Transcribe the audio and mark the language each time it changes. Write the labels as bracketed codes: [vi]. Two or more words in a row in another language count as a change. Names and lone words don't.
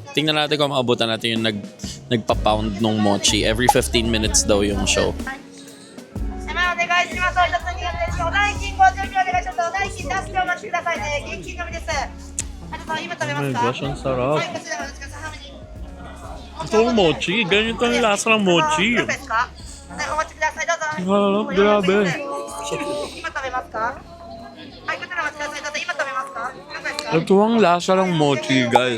[tl] Tingnan natin kung maabutan natin yung nagpa-pound ng mochi. Every 15 minutes daw yung show. [ja] お願いします。お一つ2月です。お代金ご準備お願いします。お代金出してお待ちくださいね。現金のみです。あとさん今食べますか？ [tl] gosh, ang sarap. [ja] はい、こちらお待ちください。ハムに。 [tl] Ito ang mochi. Ganito ang lasa ng mochi. [ja] 何ですか？はい、お待ちください。どうぞ。 [tl] Grabe. [ja] 今食べますか？はい、こちらお待ちください。どうぞ。今食べますか？何ですか？ [tl] Ito ang lasa ng mochi, guys.